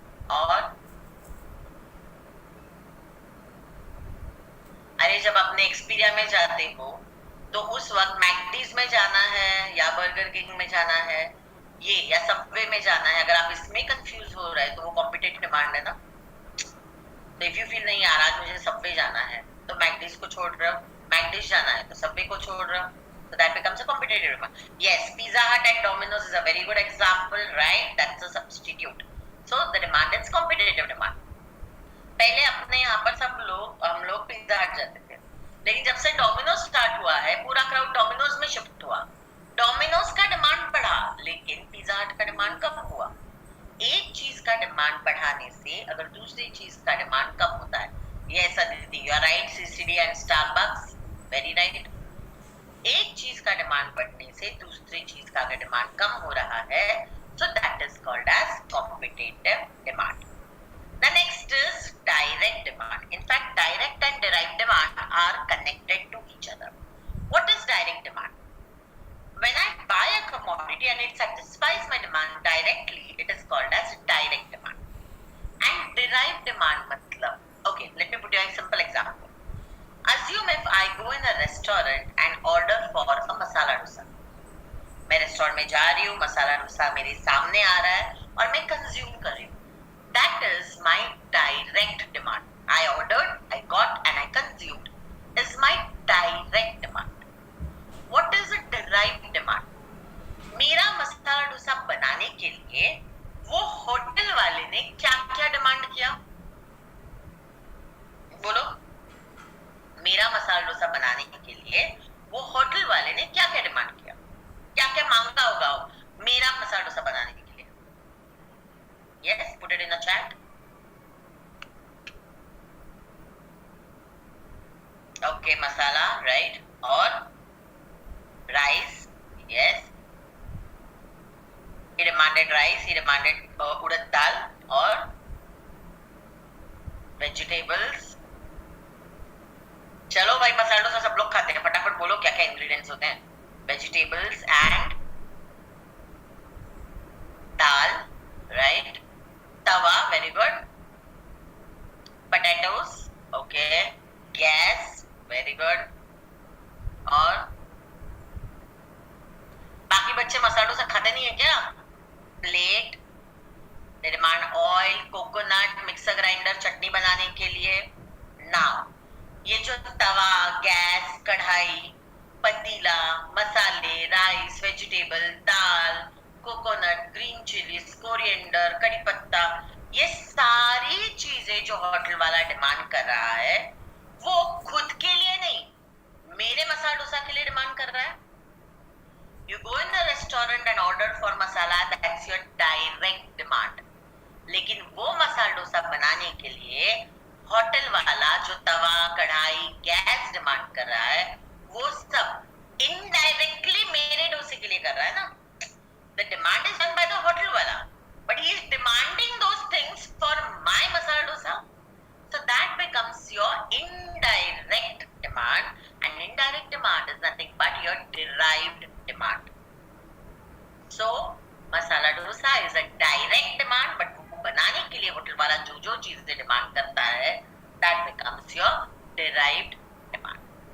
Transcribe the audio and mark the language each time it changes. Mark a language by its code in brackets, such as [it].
[hi] और अरे जब अपने एक्सपीरिया में जाते हो तो उस वक्त मैकडीज में जाना है या बर्गर किंग में जाना है, ये या सबवे में जाना है, अगर आप इसमें कंफ्यूज हो रहे हैं तो वो कॉम्पिटिटिव डिमांड है ना. तो [en] if you feel [hi] नहीं यार आज मुझे सबवे जाना है तो मैकडीज को छोड़ रहे हो, मैकडीज जाना है तो सबवे को छोड़ रहे हो, [en] so that becomes a competitive demand. Yes, Pizza Hut and Domino's is a very good example, right? That's a substitute. So the demand is competitive demand. [hi] पहले अपने यहाँ पर हम लोग पिज्जा हट जाते थे, लेकिन जब से डोमिनोज स्टार्ट हुआ है पूरा क्राउड डोमिनोज में शिफ्ट हुआ. डोमिनोज का डिमांड बढ़ा लेकिन पिज्जा हट का डिमांड कम हुआ. एक चीज का डिमांड बढ़ाने से अगर दूसरी चीज का डिमांड कम होता है. [en] Yes Aditi, you are right. CCD and Starbucks, very right. [hi] एक चीज का डिमांड बढ़ने से दूसरी चीज का अगर डिमांड कम हो रहा है, [en] so that is called as competitive demand. The next is direct demand. In fact, direct and derived demand are connected to each other. What is direct demand? When I buy a commodity and it satisfies my demand directly, it is called as direct demand. And derived demand matlab, okay, let me put you a simple example. Assume if I go in a restaurant and order for a masala dosa. [hi] मैं restaurant में जा रही हूँ, मसाला डोसा मेरे सामने आ रहा है और मैं कंज्यूम कर रही हूँ. [en] That is my direct demand. I ordered, I got and I consumed is my direct demand. What is a derived demand? [hi] मेरा मसाला डोसा बनाने के लिए वो होटल वाले ने क्या क्या डिमांड किया? बोलो. मेरा मसाला डोसा बनाने के लिए वो होटल वाले ने क्या क्या डिमांड किया, क्या क्या मांगा होगा मेरा मसाला डोसा बनाने के लिए? [en] Yes, put it in the chat. Okay, masala, right. और rice, yes. he demanded rice, he demanded [hi] उड़द दाल और [en] Vegetables. [hi] चलो भाई, मसाला डोसा सब लोग खाते हैं, फटाफट बोलो क्या क्या इंग्रेडिएंट्स होते हैं. [en] Vegetables and dal, right. Tawa, very good. Potatoes, okay. [hi] Gas, [en] Very good. [hi] और बाकी बच्चे मसाला डोसा खाते नहीं है क्या? Plate. [en] they demand oil, coconut, mixer grinder [hi] चटनी बनाने के लिए. नाउ ये जो तवा, गैस, कढ़ाई, पतीला, मसाले, राइस, वेजिटेबल, दाल, कोकोनट, ग्रीन चिलीज, कोरिएंडर, कड़ी पत्ता, ये सारी चीजें जो होटल वाला डिमांड कर रहा है वो खुद के लिए नहीं, मेरे मसाला डोसा के लिए डिमांड कर रहा है. [en] You go in a restaurant and order for masala, that's your direct demand. [hi] लेकिन वो मसाला डोसा बनाने के लिए होटल वाला जो तवा, कढ़ाई, गैस डिमांड कर रहा है वो सब इनडायरेक्टली मेरे डोसे के लिए कर रहा है ना. [en] The demand is done by the hotel wala, but he is demanding those things for my masala dosa. So that becomes your indirect demand, and indirect demand is nothing but your derived demand. So masala dosa is a direct demand, but [hi] बनाने के लिए hotel वाला जो जो चीजें demand करता है [en] that becomes your derived demand.